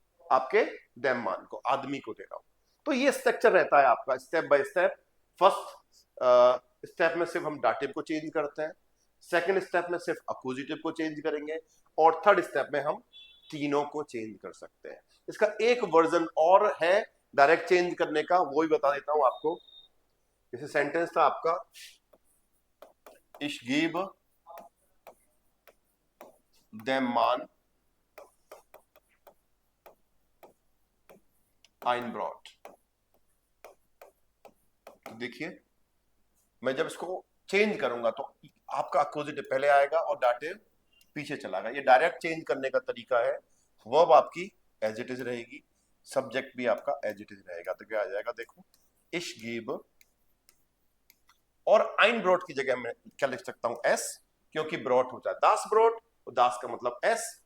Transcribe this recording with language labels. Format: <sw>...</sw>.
<hi>आपके देम मान को, आदमी को दे रहा हूं। तो ये स्ट्रक्चर रहता है आपका step by step. First step में सिर्फ हम डाटिव को चेंज करते हैं, सेकंड स्टेप में सिर्फ अक्यूजेटिव को चेंज करेंगे, और थर्ड स्टेप में हम तीनों को चेंज कर सकते हैं। इसका एक वर्जन और है डायरेक्ट चेंज करने का, वो भी बता देता हूं आपको। जैसे सेंटेंस था आपका</hi> <de>Ich gebe dem Mann ein Brot।</de> <hi>तो देखिए मैं जब इसको चेंज करूंगा तो आपका अक्यूजेटिव पहले आएगा और डाटिव पीछे चलागा। ये डायरेक्ट चेंज करने का तरीका है। वर्ब आपकी एज इट इज रहेगी, सब्जेक्ट भी आपका एज इट इज रहेगा। तो क्या आ जाएगा? देखो</hi> <de>Ich gebe,</de> <hi>और आइन ब्रॉट की जगह मैं क्या लिख सकता हूं? एस, क्योंकि ब्रॉट होता है दास ब्रॉट, और दास का मतलब एस,</hi>